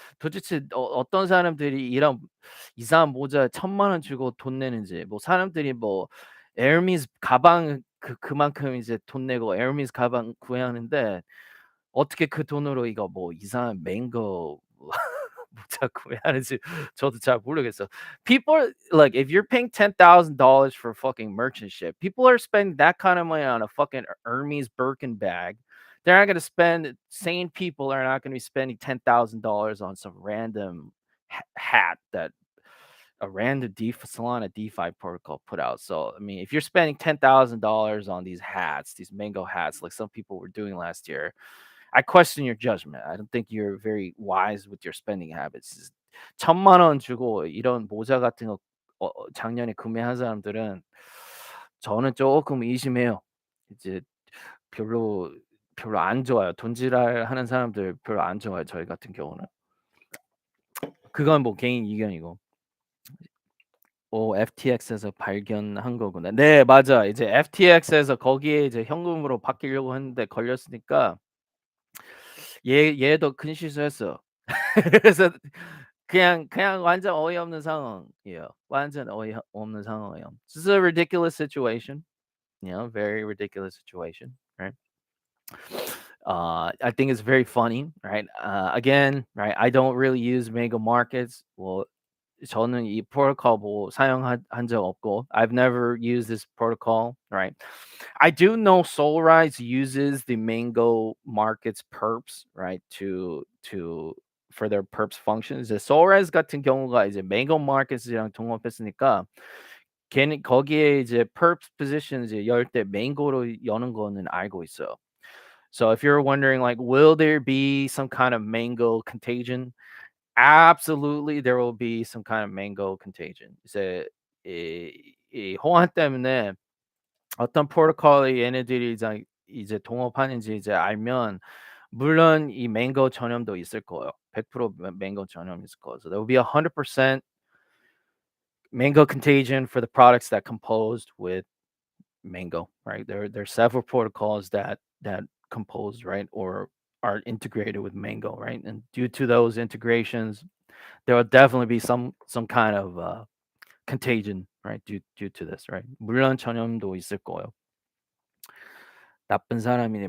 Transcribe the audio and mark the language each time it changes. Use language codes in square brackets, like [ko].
[ko] 도대체 어떤 사람들이 이런 이상한 모자에 1,000만 원 주고 돈 내는지. 뭐 사람들이 뭐 에르미스 가방 그만큼 이제 돈 내고 에르미스 가방 구매하는데 어떻게 그 돈으로 이거 뭐 이상한 망고 모자 구매하는지 저도 잘 모르겠어요. [en] People like if you're paying $10,000 for fucking merchant shit, people are spending that kind of money on a fucking Hermes Birkin bag. They're not gonna spend sane people are not gonna be spending $10,000 on some random hat that a random Solana DeFi protocol put out. So I mean, if you're spending $10,000 on these hats, these mango hats, like some people were doing last year, I question your judgment. I don't think you're very wise with your spending habits. [ko] 1,000만 원 주고 이런 모자 같은 거 작년에 구매한 사람들은 저는 조금 의심해요. 이제 별로 별로 안 좋아요. 돈지랄하는 사람들 별로 안 좋아요, 저희 같은 경우는. 그건 뭐 개인 의견이고. FTX에서 발견한 거구나. 네 맞아. 이제 FTX에서 거기에 이제 현금으로 바뀌려고 했는데 걸렸으니까 얘도 큰 실수했어. 그래서 그냥 완전 어이없는 상황이에요. 완전 어이없는 상황이에요. [en] This is a ridiculous situation, very ridiculous situation, right? I think it's very funny, right? Again, right? I don't really use mega markets. [ko] 뭐 저는 이 프로토콜 뭐 사용한 적 없고 [en] I've never used this protocol, right? I do know Solrise uses the Mango Markets perps, right? To for their perps functions. [ko] 이제 Solrise 같은 경우가 이제 Mango Markets이랑 동업했으니까 걔는 거기에 이제 perps position 이제 열 때 Mango로 여는 거는 알고 있어요. [en] So if you're wondering like will there be some kind of Mango contagion? Absolutely, there will be some kind of mango contagion. [ko] 이제 이 호환 때문에 어떤 프로토콜이 얘네들이 이제 동업하는지 이제 알면 물론 이 mango 전염도 있을 거예요. 100% mango 전염 있을 거예요. [en] So there will be 100% mango contagion for the products that composed with mango, right? There are several protocols that composed, right, or are integrated with Mango, right? And due to those integrations, there will definitely be some kind of contagion, right? Due to this, right? [ko] 물론 전염도 있을 거예요. 나쁜 사람이네.